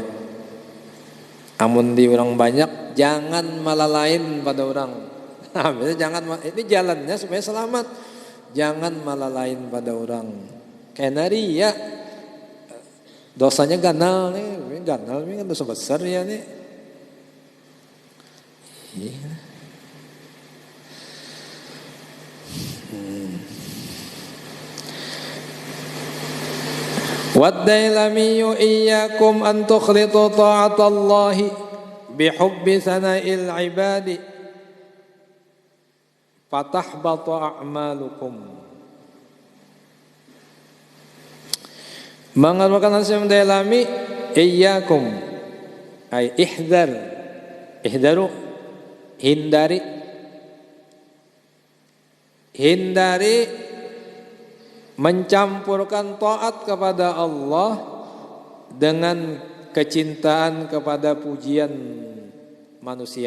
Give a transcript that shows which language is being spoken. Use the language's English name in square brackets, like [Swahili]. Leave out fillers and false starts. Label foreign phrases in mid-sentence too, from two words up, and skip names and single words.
[Banjar] Amun di orang banyak, jangan malalain pada orang. Jangan, ini jalannya supaya selamat. Jangan malalain pada orang. Karena ria, dosanya ganal nih, ganal ini kan dosa besar ya nih. [Arabic] Iya. والديلمي إياكم أن تخلطوا طاعة الله بحب صنائع العباد فتحبط أعمالكم. [Indonesian] Mengeluarkan Hasyim Dailami, [Arabic] إياكم أي احذروا [Indonesian] hindari mencampurkan taat kepada Allah dengan kecintaan kepada pujian manusia.